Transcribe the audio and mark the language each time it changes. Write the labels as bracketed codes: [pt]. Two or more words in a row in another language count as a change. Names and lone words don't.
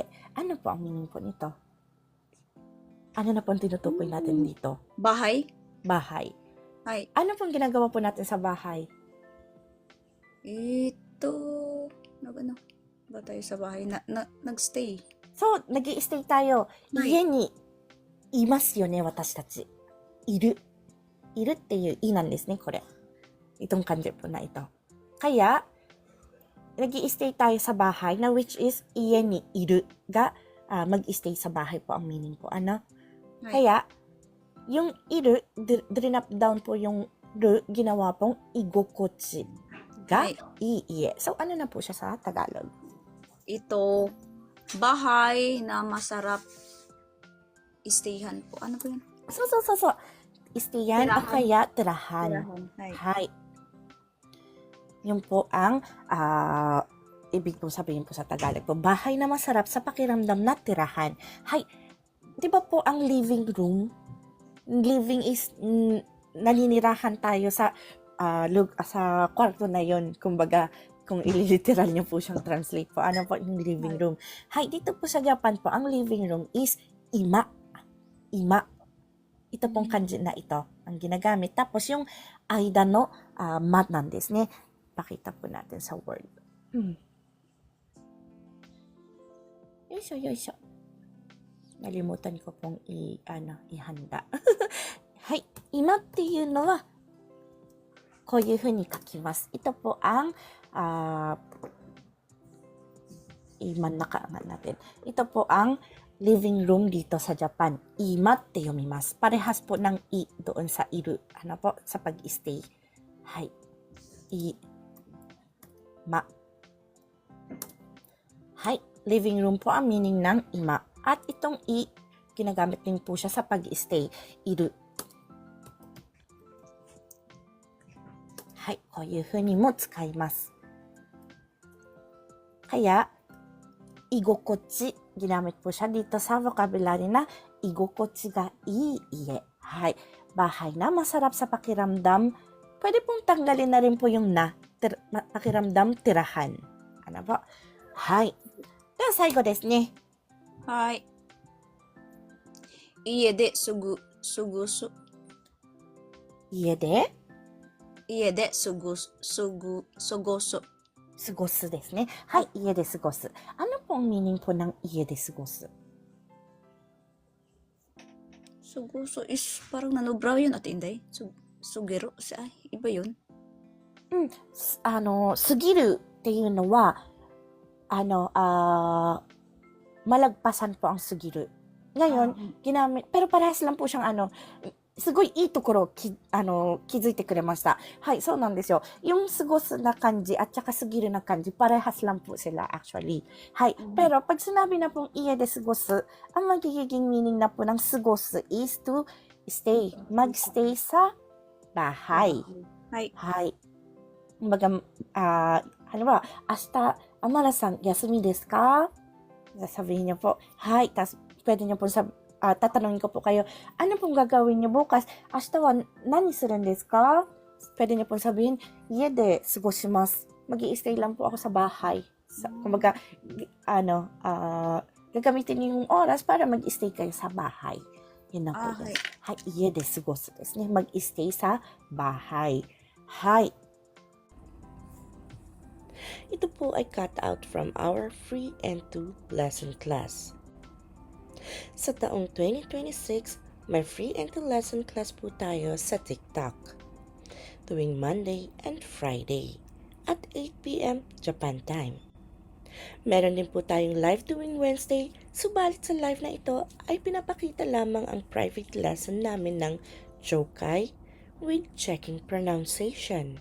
[tl] Ano po ang meaning po nito? Ano na po ang tinutukoy natin dito? Bahay? Bahay. Hay. Ano pong ginagawa po natin sa bahay? Ito, ano ba tayo sa bahay? Nagstay. So, nag-i-stay tayo. Hay. [ja] 家にいますよね、私たち。いる。いるっていういなんですね、 [tl] これ。Itong kanji po na ito. Kaya, nag-i-stay tayo sa bahay na [en] which is [ja] 家にいるが [tl] mag-i-stay sa bahay po ang meaning po. Ano? Hay. Kaya, yung iru, drinap down po yung ru, ginawa pong [ja] 居心地が [tl] Hay. [ja] いい家. [tl] So, ano na po siya sa Tagalog? Ito, bahay na masarap istayhan po. Ano po yun? So. Istayan o Tirahan. kaya tirahan. Hay. Hay. Yun po ang ibig po sabihin po sa Tagalog po. Bahay na masarap sa pakiramdam na tirahan. Hay. Di ba po ang [en] living room? [tl] Living is naninirahan tayo sa sa kwarto na yon. Kumbaga, kung ililiteral niyo po siyang translate po. Ano po yung [en] living room? [tl] Hay, dito po sa Japan po, ang [en] living room [tl] is ima. Ima. Ito pong kanji na ito ang ginagamit. Tapos yung [ja] 間のまなんですね. [tl] Pakita po natin sa word. [ja] よいしょ、よいしょ. [tl] Nalimutan ko pong ihanda. [ja] はい。今っていうのは、こういうふうに書きます。 [tl] Ito po ang i-manaka natin. Ito po ang [en] living room [tl] dito sa Japan. [ja] Imaって読みます. [tl] Parehas po ng i doon sa iru. Ano po? Sa pag-stay. Hay. Ma. Hay. [en] Living room [tl] po ang meaning ng ima. At itong i, ginagamit din po siya sa pag-stay. Iru. Hay. [ja] こういうふうにも使います. [tl] Kaya, igokochi, ginamit po siya dito sa vocabulary na [ja] 居心地がいい家. [tl] Hay. Bahay na masarap sa pakiramdam. Pwede pong tanggalin na rin po yung na. Pakiramdam tirahan. Ano po? Hay. [ja] では最後ですね。はい。家ですぐす。家で家で過ごす。過ごすですね。はい、家で過ごす。 [tl] Ano pong meaning po ng [ja] 家で過ごす? [tl] Sugoso is parang nanobraw yun at Inday. Sugiro. Ay, iba yun. [ja] 過ぎるっていうのは、 [tl] malagpasan po ang [ja] 過ぎる。 [tl] Ngayon, pero parehas lang po siyang [ja] すごいいいところを気づいてくれました。はい、そうなんですよ。yung 過ごすな感じ [tl] at saka [ja] 過ぎるな感じ, [tl] parehas lang po sila actually. はい、pero pag sinabi na pong [ja] 家で過ごす, [tl] ang magiging meaning na po ng 過ごす is [en] to stay, [tl] magstay sa bahay. [ja] はい。 [tl] はい。Kumbaga, halimbawa, hasta, [ja] アマラさん、休みですか? [tl] Sasabihin niyo po, hi, tas pwede niyo po tatanungin ko po kayo, ano pong gagawin niyo bukas? [ja] 明日は何するんですか? [tl] Pwede niyo pong sabihin, [ja] 家で過ごします. [tl] Mag-i-stay lang po ako sa bahay. Kumbaga, gagamitin niyo yung oras para mag-stay kayo sa bahay. Yun na po yun. [ja] はい、家で過ごすですね. [tl] Mag-stay sa bahay. Hai. Ito po ay [en] cut out from our free and 2 lesson class. [tl] Sa taong 2026, may free and 2 lesson class po tayo sa TikTok. Tuwing [en] Monday and Friday [tl] at 8 p.m. [en] Japan time. [tl] Meron din po tayong live tuwing Wednesday, subalit sa live na ito ay pinapakita lamang ang [en] private lesson [tl] namin ng Chokai [en] with checking pronunciation.